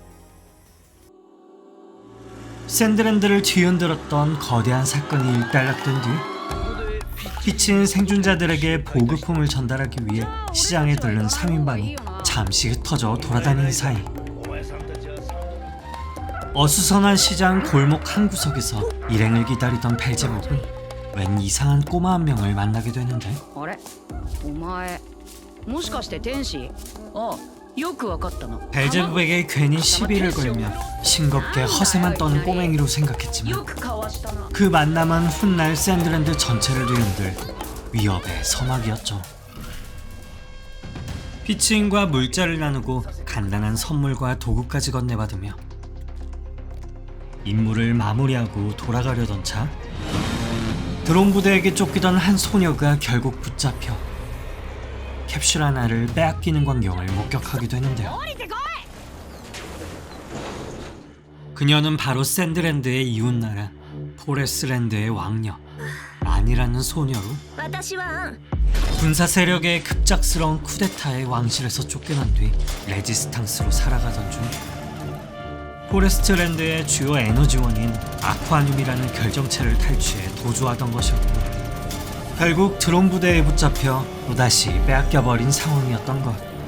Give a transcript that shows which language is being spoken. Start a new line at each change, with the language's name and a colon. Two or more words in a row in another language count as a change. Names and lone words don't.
Korean: 샌드랜드를 뒤흔들었던 거대한 사건이 일단락된 뒤 피치인 생존자들에게 보급품을 전달하기 위해 시장에 들른 3인방이 잠시 흩어져 돌아다니는 사이 어수선한 시장 골목 한 구석에서 일행을 기다리던 벨제부는 웬 이상한 꼬마 한 명을 만나게 되는데,
Japanese: あれお前もしかして天使？あ、よくわかったの。
Korean: 벨제부에게 괜히 시비를 걸며 싱겁게 허세만 떠는 꼬맹이로 생각했지만
Japanese: よくかわしたな。
Korean: 그 만남은 훗날 샌드랜드 전체를 뒤흔들 위협의 서막이었죠. 피치인과 물자를 나누고 간단한 선물과 도구까지 건네받으며 임무를 마무리하고 돌아가려던 차, 드론 부대에게 쫓기던 한 소녀가 결국 붙잡혀 캡슐 하나를 빼앗기는 광경을 목격하게 되는데요. 그녀는 바로 샌드랜드의 이웃나라 포레스랜드의 왕녀 란이라는 소녀로
Japanese: 私はアン
Korean: 군사 세력의 급작스러운 쿠데타의 왕실에서 쫓겨난 뒤 레지스탕스로 살아가던 중 포레스트랜드의 주요 에너지원인 아쿠아늄이라는 결정체를 탈취해 도주하던 것이었고, 결국 드론 부대에 붙잡혀 또다시 빼앗겨버린 상황이었던 것.